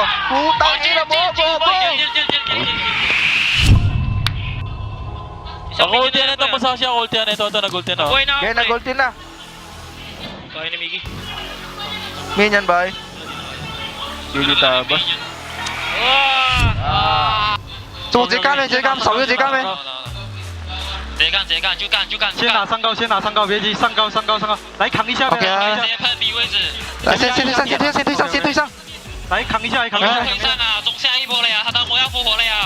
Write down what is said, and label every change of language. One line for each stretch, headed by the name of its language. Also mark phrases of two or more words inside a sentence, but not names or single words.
Filipino: Putang ina mo, Bobo! Ulti na ito, pasasya. Ulti na ito. Ito, nag-ulti na. Kaya nag-ulti na. Kaya ni Miggy. Minyan ba eh? Dilita ba?
Chinese: 走直接干呗，手就直接干呗。直接干，就干。先拿上高，别急，上高，来扛一下。OK 啊。直接喷 B 位置。来，先推上。来扛一下。推上啊，中下一波了呀，他当魔要复活了呀。